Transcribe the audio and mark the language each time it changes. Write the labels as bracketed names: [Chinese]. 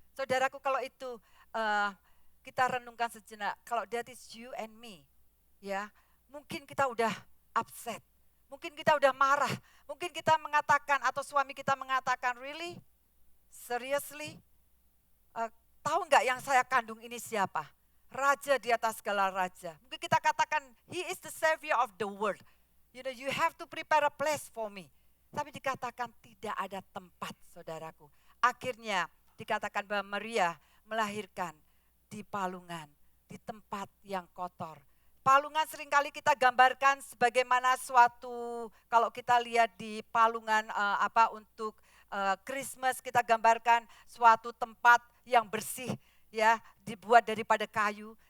[Indonesian] Saudaraku, kalau itu kita renungkan sejenak, kalau [English] that is you and me, [Indonesian] ya, mungkin kita udah upset, mungkin kita udah marah, mungkin kita mengatakan atau suami kita mengatakan, [English] "Really? Seriously? [Indonesian] Tahu nggak yang saya kandung ini siapa? Raja di atas segala raja." Mungkin kita katakan, [English] "He is the savior of the world. You know, you have to prepare a place for me." [Indonesian] Tapi dikatakan tidak ada tempat, saudaraku. Akhirnya dikatakan bahwa Maria melahirkan di palungan, di tempat yang kotor. Palungan seringkali kita gambarkan sebagaimana suatu, kalau kita lihat di palungan untuk Christmas, kita gambarkan suatu tempat yang bersih, ya, dibuat daripada kayu.